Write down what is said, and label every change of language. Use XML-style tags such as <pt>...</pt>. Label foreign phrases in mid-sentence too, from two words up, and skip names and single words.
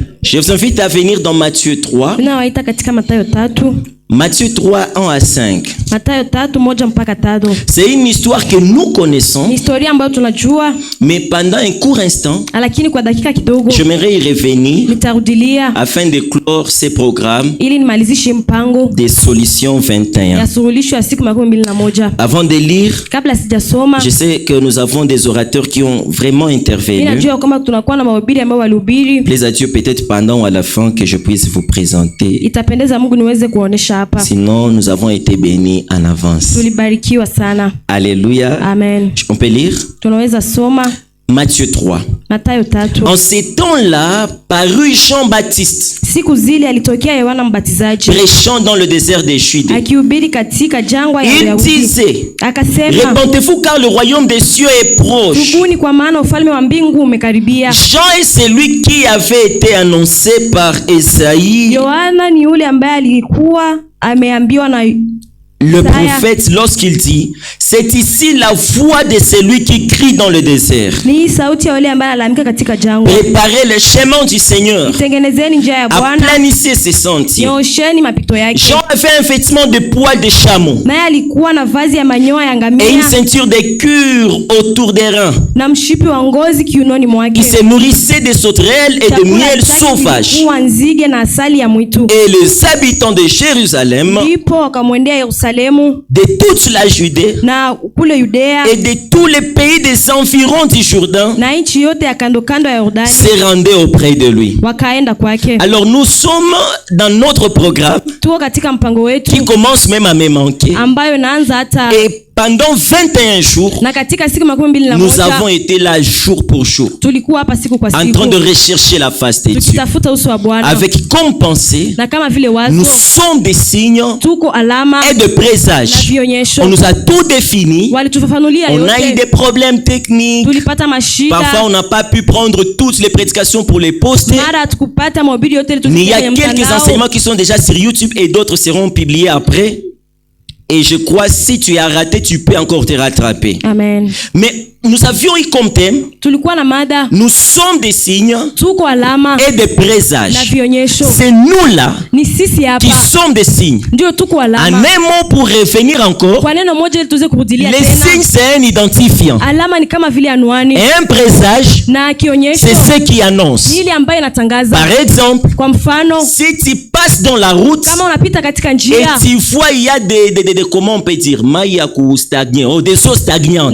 <fr>Je vous invite à venir dans Matthieu 3.</fr> <sw>Ninawaita katika Mathayo 3.</sw> <fr>Matthieu 3, 1 à 5.</fr> <sw>Mathayo 3:1-3.</sw> <fr>C'est une histoire que nous connaissons,</fr> <sw>Ni historia ambayo tunajua,</sw> <fr>mais pendant un court instant,</fr> <sw>lakini kwa dakika kidogo</sw> <fr>j'aimerais y revenir</fr> <sw>nitarudilia</sw> <fr>afin de clore ces programmes</fr> <sw>ili nimalizishe mpango</sw> <fr>des solutions 21.</fr> <sw>ya suluhisho ya siku 21.</sw> <fr>Avant de lire,</fr> <sw>Kabla sijasoma,</sw> <fr>je sais que nous avons des orateurs qui ont vraiment intervenu.</fr> <sw>ninajua kama tunakuwa na mahubiri ambao walihubiri.</sw> <fr>Plaise à Dieu peut-être pendant ou à la fin que je puisse vous présenter.</fr> <sw>Itapendeza Mungu niweze kuonesha hapa.</sw> <fr>Sinon, nous avons été bénis en avance.</fr> <sw>Tulibarikiwa sana.</sw> <fr>Alléluia.</fr> <sw>Amen.</sw> <fr>On peut lire</fr> <sw>Tunaweza soma</sw> <fr>Matthieu 3.</fr> <sw>Mathayo 3.</sw> <fr>En ces temps-là, parut Jean-Baptiste,</fr> <sw>Siku zile alitokea Yohana Mbatizaji</sw> <fr>prêchant dans le désert des Judées.</fr> <sw>akihubiri katika jangwa ya</sw> <fr>Il</fr> <sw>Uyahudi.</sw> <fr>disait,</fr> <sw>Akasema,</sw> <fr>répentez-vous car le royaume des cieux est proche.</fr> <sw>tubuni kwa maana ufalme wa mbingu umekaribia.</sw> <fr>Jean est celui qui avait été annoncé par Esaïe,</fr> <sw>Yohana ni yule ambaye alikuwa ameambiwa na</sw> <fr>le prophète, lorsqu'il dit, c'est ici la voix de celui qui crie dans le désert.</fr> <sw>ni sauti ya yule ambaye analalamika katika jangwa.</sw> <fr>Préparez le chemin du Seigneur.</fr> <sw>Tengenezeni njia ya Bwana,</sw> <fr>Aplanissez ses sentiers.</fr> <sw>nyoosheni mapito yake.</sw> <fr>Jean avait un vêtement de poils de chameau</fr> <sw>Naye alikuwa na vazi ya manyoya ya</sw> <fr>et une</fr> <sw>ngamia</sw> <fr>ceinture de cuir autour des reins.</fr> <sw>na mshipi wa ngozi kiunoni mwake.</sw> <fr>Il se nourrissait de sauterelles et de</fr> <sw>Chakula</sw> <fr>miel</fr> <sw>chake</sw> <fr>sauvage.</fr> <sw>kilikuwa nzige na asali ya mwitu.</sw> <fr>Et les habitants de Jérusalem,</fr> <sw>Ndipo wakamwendea Yerusalemu</sw> <fr>de toute la Judée</fr> <sw>na kule Yudea</sw> <fr>et de tous les pays des environs du Jourdain</fr> <sw>na nchi yote ya kando kando ya Yordani</sw> <fr>se rendaient auprès de lui.</fr> <sw>wakaenda kwake.</sw> <fr>Alors nous sommes dans notre programme</fr> <sw>Tuko katika mpango wetu</sw> <fr>qui commence même à me manquer.</fr> <sw>ambayo naanza hata</sw> <fr>Et pendant 21 jours,</fr> <sw>na katika siku 21</sw> <fr>nous avons été là jour pour jour,</fr> <sw>tulikuwa hapa siku kwa</sw> <fr>en train de</fr> <sw>siku</sw> <fr>rechercher la face de Dieu.</fr> <sw>tukitafuta uso wa Bwana,</sw> <fr>Avec comme pensée,</fr> <sw>na kama vile</sw> <fr>nous</fr> <sw>wazo</sw> <fr>sommes des signes</fr> <sw>tuko alama</sw> <fr>et de</fr> <sw>na</sw> <fr>présages.</fr> <sw>vionyesho.</sw> <fr>On nous a tout défini.</fr> <sw>Walitufafanulia</sw> <fr>On a eu</fr> <sw>yote,</sw> <fr>des problèmes techniques.</fr> <sw>tulipata mashida,</sw> <fr>Parfois, on n'a pas pu prendre toutes les prédications pour les poster.</fr> <sw>mara hatukupata mahubiri yote ili</sw> <fr>Mais il y a</fr> <sw>tufikie kwenye</sw> <fr>quelques</fr> <sw>mtandao.</sw> <fr>enseignements qui sont déjà sur YouTube et d'autres seront publiés après. Et je crois si tu as raté, tu peux encore te rattraper. Amen. Mais nous avions eu comme thème,</fr> <sw>Tulikuwa na mada</sw> <fr>nous sommes des signes</fr> <sw>tuko alama</sw> <fr>et des</fr> <sw>na</sw> <fr>présages.</fr> <sw>vionyesho.</sw> <fr>C'est nous là</fr> <sw>Ni sisi</sw> <fr>qui</fr> <sw>hapa</sw> <fr>sommes des signes.</fr> <sw>ndio tuko</sw> <fr>En</fr> <sw>alama.</sw> <fr>un mot pour revenir encore,</fr> <sw>Kwa neno moja ili tuweze kurudilia</sw> <fr>les</fr> <sw>tena,</sw> <fr>signes c'est un identifiant.</fr> <sw>alama ni kama vile anwani</sw> <fr>Et un présage,</fr> <sw>na kionyesho</sw> <fr>c'est ce qui annonce.</fr> <sw>ni ile ambayo inatangaza.</sw> <fr>Par exemple,</fr> <sw>Kwa mfano,</sw> <fr>si tu passes dans la route</fr> <sw>kama unapita katika</sw> <fr>et</fr> <sw>njia</sw> <fr>tu vois il y a des comment on peut dire, mayaku stagnant, ou des eaux stagnantes,</fr>